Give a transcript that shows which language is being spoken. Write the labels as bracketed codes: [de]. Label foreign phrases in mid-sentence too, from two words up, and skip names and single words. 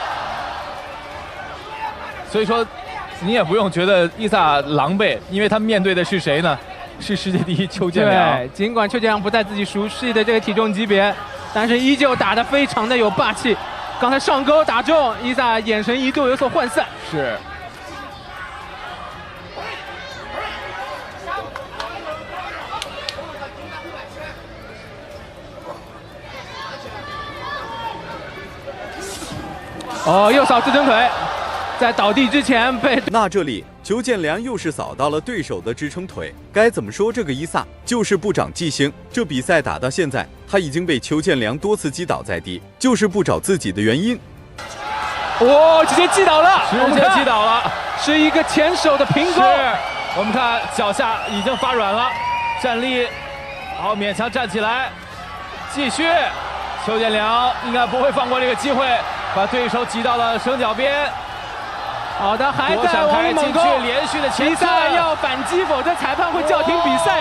[zh] 所以說你也不用覺得伊薩狼狽，因為他面對的是誰呢？是世界第一邱建良。對，儘管邱建良不在自己熟悉的這個體重級別，但是依舊打得非常的有霸氣。剛才上勾打中，伊薩眼神一度有所渙散。是。哦，又掃自撑腿，在倒地之前被。那这里邱建良又是扫到了对手的支撑腿，该怎么说这個伊薩就是不長記性。這比賽打到現在，他已經被邱建良多次擊倒在地，就是不找自己的原因。哦，直接擊倒了，直接擊倒了，是一個前手的平勾。我們看腳下已經發軟了，站立，好，勉強站起來，繼續。邱建良應該不會放過這個機會，把對手擠到了繩腳邊。好的，還在往裡猛攻，連續的前刺，伊薩要反擊，否則裁判會叫停比賽的。